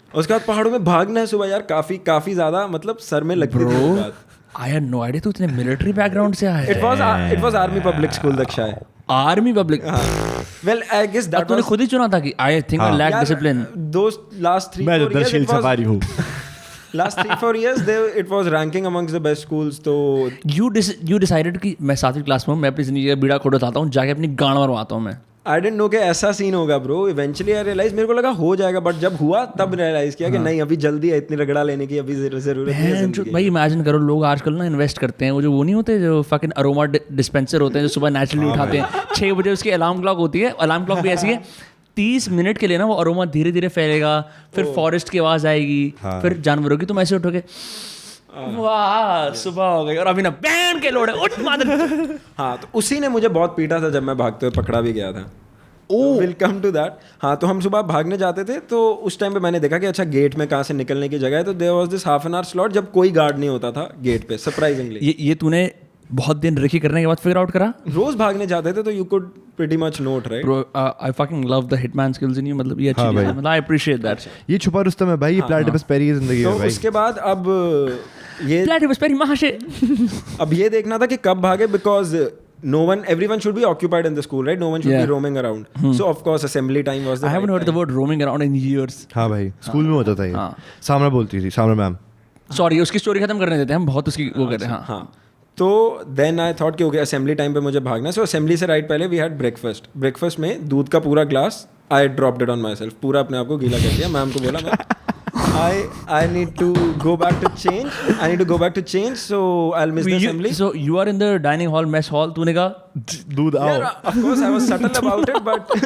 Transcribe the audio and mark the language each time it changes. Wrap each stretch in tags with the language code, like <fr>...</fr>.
<hi>उसके बाद पहाड़ों में भागना है सुबह यार, काफी ज्यादा मतलब सर में लगती थी।</hi> <en>I had no idea तू इतने military background से आया है। It was army public school दक्षाय। Army public? Well I guess that</en> <hi>तूने खुद ही चुना था कि</hi> <en>I think I lack discipline.</en> <hi>दोस्त लास्ट 3-4 मैं तो दर्शील सफारी हूँ।</hi> <en>Last 3-4 years it was ranking amongst the best schools.</en> <hi>तो</hi> <en>you decided</en> <hi>कि मैं 7वीं क्लास में हूँ, मैं अपनी जिंदगी का बीड़ा खोड़ उठाता हूँ, जाके अपनी गांड मरवाता हूँ मैं।</hi> <en>I didn't know</en> <hi>कि ऐसा सीन होगा ब्रो।</hi> <en>eventually I realise,</en> <hi>मेरे को लगा हो जाएगा, बट जब हुआ तब रियलाइज किया कि नहीं, अभी जल्दी है इतनी रगड़ा लेने की, अभी जरूरत है। भाई इमेजिन करो, लोग आजकल ना इन्वेस्ट करते हैं, वो नहीं होते जो फकिंग अरोमा डिस्पेंसर होते हैं, जो सुबह नेचुरली उठाते हैं। 6 बजे उसकी अलार्म क्लॉक होती है, अलार्म क्लॉक भी ऐसी है 30 मिनट के लिए ना वो अरोमा धीरे धीरे फैलेगा, फिर फॉरेस्ट की आवाज आएगी, फिर जानवरों की, तुम ऐसे उठोगे, वाह सुबह हो गई, और अभी ना बैंड के लोड़े उठ मादर। हाँ, तो उसी ने मुझे बहुत पीटा था जब मैं भागते हुए पकड़ा भी गया था।</hi> <en>Will come to that.</en> <hi>हाँ, तो हम सुबह भागने जाते थे, तो उस टाइम पे मैंने देखा कि अच्छा गेट में कहाँ से निकलने की जगह है, तो</hi> <en>there was this half an hour slot</en> <hi>जब कोई गार्ड नहीं होता था गेट पे, सरप्राइजिंगली। ये तूने बहुत दिन रिकी करने के बाद फिगर आउट करा? रोज भागने जाते थे, तो</hi> <en>You could pretty much not, right. Bro I fucking love the hitman skills in you,</en> <hi>मतलब ये अच्छी चीज है, मतलब</hi> <en>I appreciate that.</en> <hi>ये छुपा रुस्तम है भाई, ये प्लैटिपस पेरी की जिंदगी है भाई। उसके बाद अब ये प्लैटिपस पेरी महाशय। अब ये देखना था कि कब भागे,</hi> <en>Because everyone should be occupied in the school, right? No one should be roaming around. So of course assembly time was the I haven't heard the word roaming around in years.</en> <hi>हाँ भाई, school में होता था ये। सामरा बोलती थी, Samra ma'am. Sorry, उसकी story खत्म करने देते हैं हम, बहुत उसकी वो कर रहे हैं। हाँ, तो</hi> <en>then I thought</en> <hi>कि ओके असेंबली टाइम पे मुझे भागना है। सो असेंबली से राइट पहले</hi> <en>we had breakfast</en> <hi>में दूध का पूरा glass</hi> <en>I dropped it on myself,</en> <hi>पूरा अपने आप को गीला कर दिया। मैम को बोला मैं</hi> <en>I need to go back to change, so I'll miss the assembly. So you are in the dining hall, mess hall,</en> <hi>तूने कहा दूध आओ।</hi> <en>Of course I was subtle about it, but</en>